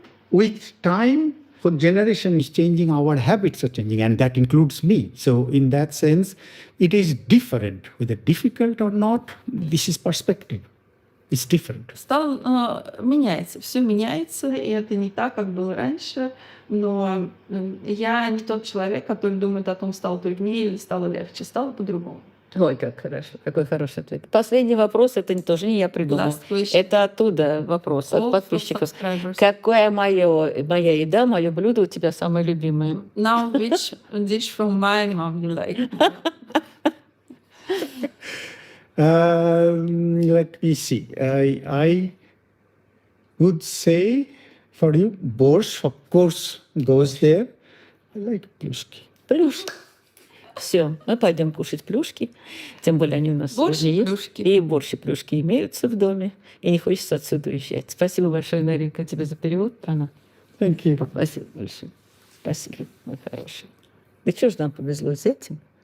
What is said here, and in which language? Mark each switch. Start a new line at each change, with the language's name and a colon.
English: With time, for generation is changing, our habits are changing, and that includes me. So in that sense, it is different. Whether difficult or not, this is perspective. It's different.
Russian: Меняется, все меняется, и это не так, как было раньше. Но я не тот человек, который думает о том, стало труднее или стало легче. Стало по-другому. Ой, как хорошо, какой хороший ответ. Последний вопрос, это тоже не я придумала. Это оттуда вопрос от подписчиков. Какая моя еда, мое блюдо у тебя самое любимое?
English: Now, which dish from my mom you like? Let me see. I would say for you, borscht, of course, goes there. I like плюшки.
Russian: Плюшки. Все, мы пойдем кушать плюшки. Тем более они у нас борщ и есть. плюшки. И борщ и плюшки имеются в доме. И не хочется отсюда уезжать. Спасибо большое, Наринка, тебе за перевод. Она.
English: Thank you.
Russian: Спасибо большое. Спасибо, мой хороший. Да что ж нам повезло с этим?